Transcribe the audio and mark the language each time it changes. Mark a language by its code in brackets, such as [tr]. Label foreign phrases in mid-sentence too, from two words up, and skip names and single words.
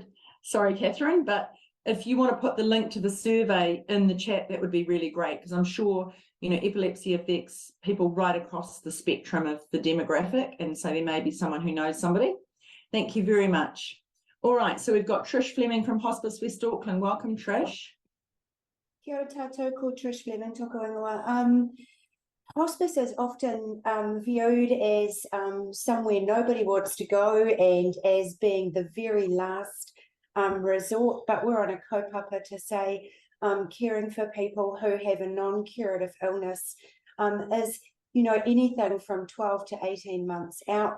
[en] Sorry, Catherine, but if you want to put the link to the survey in the chat, that would be really great, because I'm sure, epilepsy affects people right across the spectrum of the demographic, and so there may be someone who knows somebody. Thank you very much. All right, so we've got Trish Fleming from Hospice West Auckland. Welcome, Trish. [mi] Kia ora tātou, called Trish Fleming, tōku ingoa. [en] Hospice is often viewed as somewhere nobody wants to go and as being the very last resort, but we're on a kaupapa to say caring for people who have a non-curative illness is anything from 12 to 18 months out.